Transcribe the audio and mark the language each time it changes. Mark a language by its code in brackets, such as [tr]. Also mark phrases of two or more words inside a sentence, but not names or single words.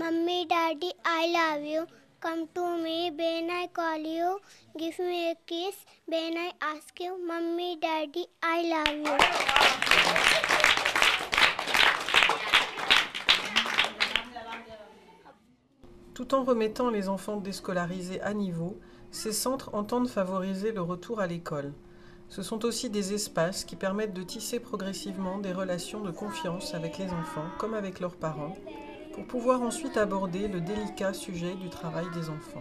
[en] Mummy daddy I love you, come to me when I call you, give me a kiss when I ask you, mummy daddy I love you. [fr] Tout en remettant les enfants déscolarisés à niveau, ces centres entendent favoriser le retour à l'école. Ce sont aussi des espaces qui permettent de tisser progressivement des relations de confiance avec les enfants comme avec leurs parents, pour pouvoir ensuite aborder le délicat sujet du travail des enfants.